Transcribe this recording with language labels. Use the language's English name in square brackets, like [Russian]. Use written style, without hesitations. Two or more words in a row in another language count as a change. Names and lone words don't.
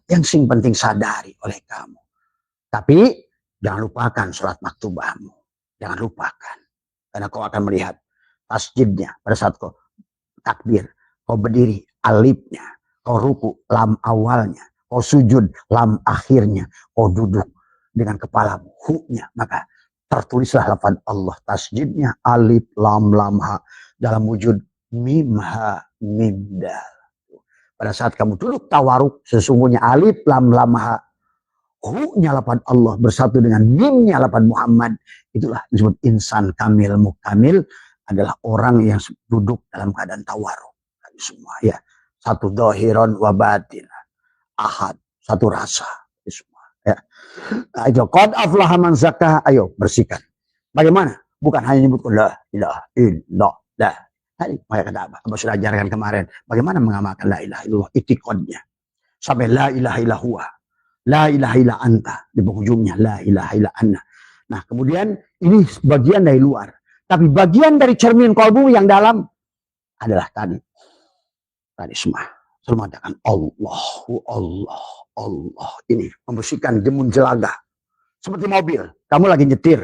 [Indonesian] Yang penting sadari oleh kamu. Tapi jangan lupakan sholat maktubahmu. Jangan lupakan. Karena kau akan melihat tasjidnya pada saat kau takbir. Kau berdiri alifnya. Kau ruku lam awalnya. Kau sujud lam akhirnya. Kau duduk dengan kepala hu-nya. Maka tertulislah lafaz Allah. Tasjidnya alif lam lam ha. Dalam wujud mim ha mim dal. Pada saat kamu duduk tawaruk, sesungguhnya alif lam lam ha, hu-nya lafaz Allah bersatu dengan mimnya lafaz Muhammad. Itulah disebut [Arabic] إنسان كامل مكمل, [Indonesian] adalah orang yang duduk dalam keadaan tawaruk. Semua ya, satu [Arabic] ظاهرا وباطن, [Indonesian] ahad, satu rasa. Semua ya. Nah, itu [Arabic] قد أفلح من زكاها, [Indonesian] ayo bersihkan. Bagaimana? Bukan hanya nyebut [Arabic] لا إله إلا الله. [Indonesian] Maka kata Abah sudah ajarkan kemarin. Bagaimana mengamalkan [Arabic] لا إله إلا الله, [Indonesian] itikadnya. [Arabic] Sampai لا إله إلا الله. لا إله إلا أنت. [Indonesian] Di penghujungnya [Arabic] لا إله إلا أنا. [Indonesian] Nah kemudian ini bagian dari luar. Tapi bagian dari cermin kalbu yang dalam adalah tadi. Tadi semua. Selalu mengatakan Allahu Allah. Allah. Ini membersihkan gemun jelaga. Seperti mobil. Kamu lagi nyetir.